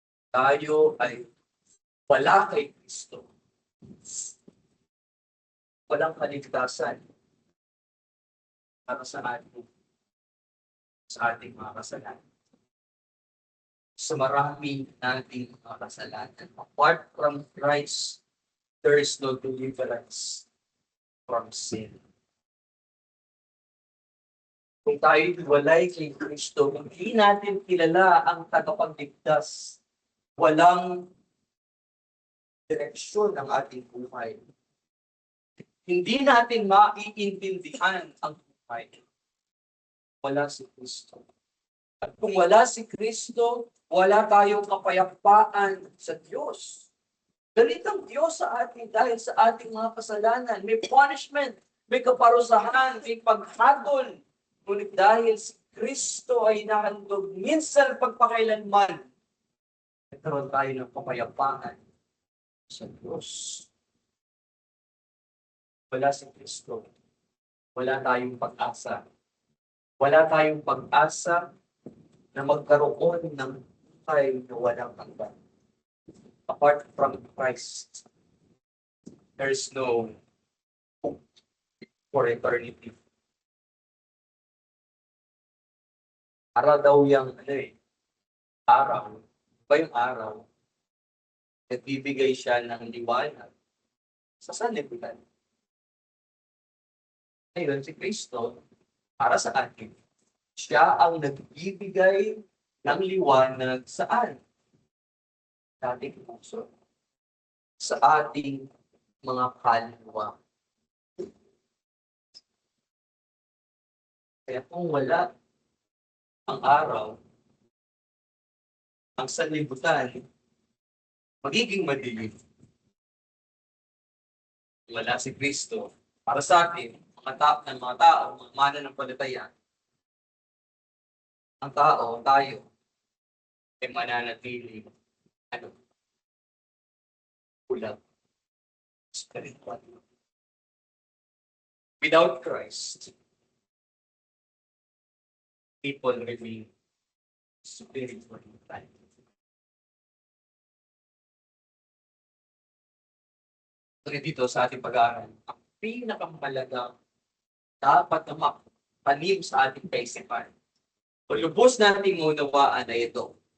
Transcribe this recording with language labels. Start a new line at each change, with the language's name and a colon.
Filipino: Tayo ay wala kay Kristo. Walang kaligtasan para sa ating mga kasalanan. Sa marami nating mga kasalanan.
English: Apart from Christ, there is no deliverance from sin.
Filipino: Kung tayo walay kay Kristo, hindi natin kilala ang tagapagligtas. Walang direksyon ng ating buhay. Hindi natin maiintindihan ang buhay. Wala si Kristo. At kung wala si Kristo, wala tayong kapayapaan sa Diyos. Galit ang Diyos sa atin dahil sa ating mga kasalanan. May punishment, may kaparusahan, may paghatol. Ngunit dahil si Kristo ay nahandog minsan pagpakailanman, nagkaroon tayo ng kapayapaan sa Diyos. Wala si Kristo. Wala tayong pag-asa. Wala tayong pag-asa na magkaroon ng buhay na walang hanggan.
English: Apart from Christ, there is no hope for eternity.
Filipino: Para daw yung araw, ba yung araw, nagbibigay siya ng liwanag sa sanlibutan. Ngayon, si Kristo, para sa atin, siya ang nagbibigay ng liwanag saan? Sa ating puso. Sa ating mga kaluluwa. Kaya kung wala ang araw, ang sanlibutan, magiging madilim. Wala si Kristo. Para sa atin, mga tao, mga mananampalataya, ang tao, tayo, ay mananatili, kulang, spiritual.
English: Without Christ, people remain spiritually blind.
Filipino: Ngunit dito sa ating pag-aaral, ang pinakamalagang dapat na makapanim sa ating kaisipan o lubos nating unawaan na ito.